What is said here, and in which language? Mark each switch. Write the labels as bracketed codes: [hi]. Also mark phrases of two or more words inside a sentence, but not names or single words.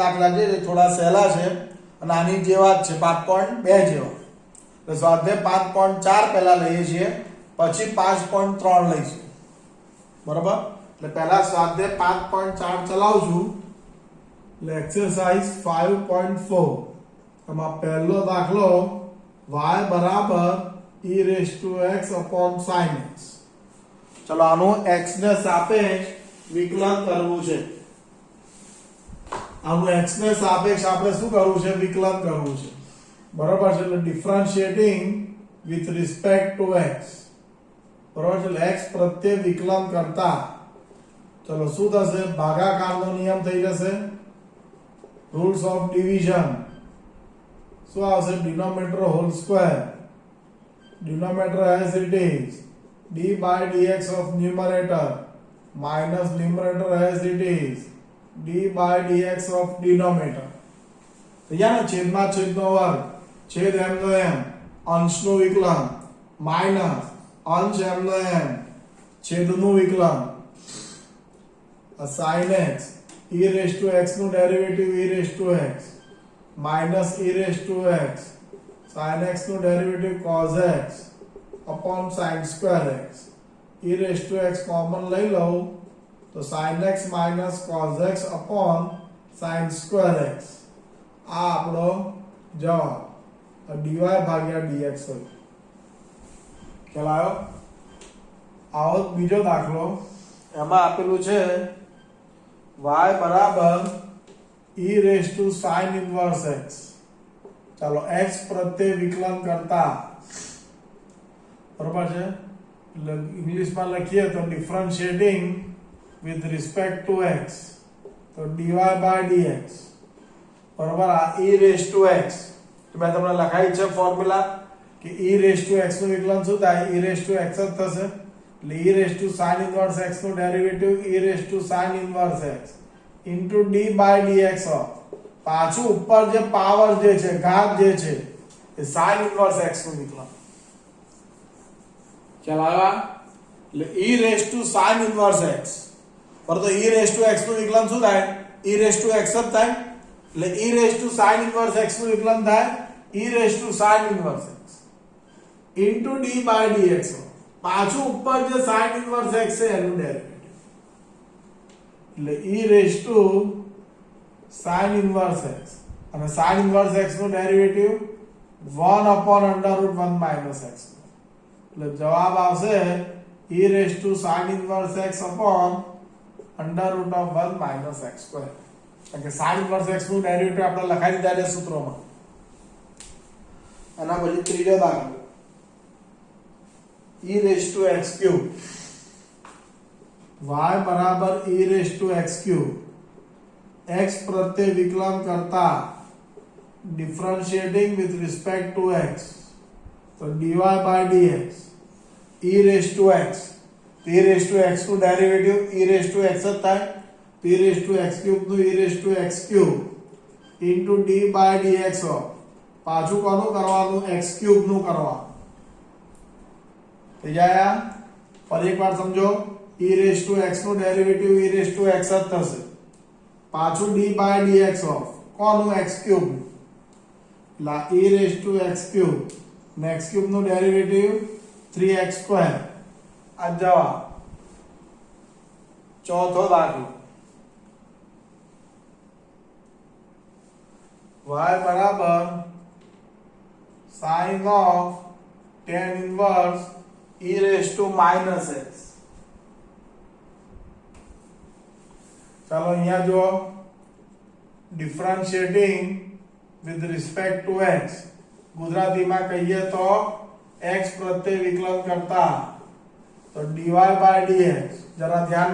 [gu] દાખલા છે જે થોડા સહેલા છે અને આની જેવા જ છે 5.2 જેવા તો સ્વાધ્યાય 5.4 પહેલા લઈએ છીએ પછી 5.3 લઈશું બરાબર એટલે પહેલા સ્વાધ્યાય 5.4 ચલાવશું એટલે એક્સરસાઇઝ 5.4 એમાં પહેલો દાખલો y બરાબર [en] e raised to x upon sin x [gu] ચલો આનું x ને સાપેક્ષ વિકલન કરવું છે આનું x ને સાપેક્ષ આપણે શું કરવું છે વિકલન કરવું છે બરાબર છે એટલે [en] differentiating with respect to [gu] x બરાબર છે x પ્રત્યે વિકલન કરતા ચલો શું થશે ભાગાકારનો નિયમ થઈ જશે [en] rules of division [gu] શું આવશે [en] denominator whole square denominator as it is d by dx of numerator minus numerator as it is d by dx of denominator [gu] તો યાર છેદમાં છેદનો વર્ગ છેદ એમનો એમ અંશનું વિકલન માઈનસ અંશ એમનો એમ છેદનું વિકલન [en] sin x e raised to x [gu] નું ડેરિવેટિવ [en] e raised to x minus e raised to x sin x [gu] નું ડેરિવેટિવ [en] cos x upon sin square x e raised to x [gu] કોમન લઈ લઉં તો [en] sin x minus cos x upon sin square x [gu] આ આપણો જવાબ dy ભાગ્યા dx હોય ખ્યાલ આવ્યો આવો બીજો દાખલો એમાં આપેલું છે y બરાબર [en] e raised to sin inverse x [gu] ચાલો x પ્રત્યે વિકલન કરતા બરાબર છે એટલે ઇંગ્લિશમાં લખીએ તો [en] differentiating with respect to [gu] x તો [en] dy by [gu] dx બરાબર આ [en] e raised to x [gu] તો મેં તમને લખાઈ છે ફોર્મ્યુલા કે [en] e raised to x [gu] નું વિકલન શું થાય [en] e raised to x [gu] જ થશે એટલે [en] e raised to sin inverse x [gu] નું ડેરિવેટિવ [en] e raised to sin inverse x into d by dx of [gu] પાછું ઉપર જે પાવર જે છે ઘાત જે છે એ [en] sin inverse x [gu] નું વિકલન ખ્યાલ આવ્યા એટલે [en] e raised to sin inverse x [gu] પર તો [en] e raised to x [gu] નું વિકલન શું થાય [en] e raised to x [gu] જ થાય એટલે [en] e raised to sin inverse x [gu] નું વિકલન થાય [en] e raised to sin inverse x into d by [gu] dx પાછું ઉપર જે [en] sin inverse x [gu] છે એનું ડેરિવેટિવ એટલે [en] e raised to sin inverse x [gu] અને [en] sin inverse x [gu] નું ડેરિવેટિવ [en] 1 upon under root 1 minus x [gu] એટલે જવાબ આવશે [en] e raised to sin inverse x upon under root of 1 minus x square [gu] એટલે [en] sin inverse x [gu] નું ડેરિવેટિવ આપણે લખાઈ દીધા છે સૂત્રોમાં એના પછી ત્રીજો દાખલો [en] e raised to x cube [gu] y બરાબર [en] e raised to x cube x [gu] પ્રત્યે વિકલન કરતા [en] differentiating with respect to x [gu] તો [en] dy by dx e raised to x e raised to x [gu] નું ડેરિવેટિવ [en] e raised to x [gu] જ થાય [en] e raised to x cube [gu] નું [en] e raised to x cube into d by dx of [gu] પાછું કોનું કરવાનું [en] x cube [gu] નું કરવાનું થઈ જાય ફરી એકવાર સમજો [en] e raised to x [gu] નું ડેરિવેટિવ [en] e raised to x [gu] જ થશે પાછું [en] d by dx of [gu] કોનું [en] x cube [gu] લા [en] e raised to x cube [gu] ને [en] x cube [gu] નું ડેરિવેટિવ [en] 3x square [gu] આ જવાબ ચોથો દાખલો y બરાબર [en] sin of tan inverse e raised to minus x [gu] ચાલો અહીંયા જો [en] differentiating with respect to [gu] x ગુજરાતીમાં કહીએ તો x પ્રત્યે વિકલન કરતા તો [en] dy by dx [gu] જરા ધ્યાન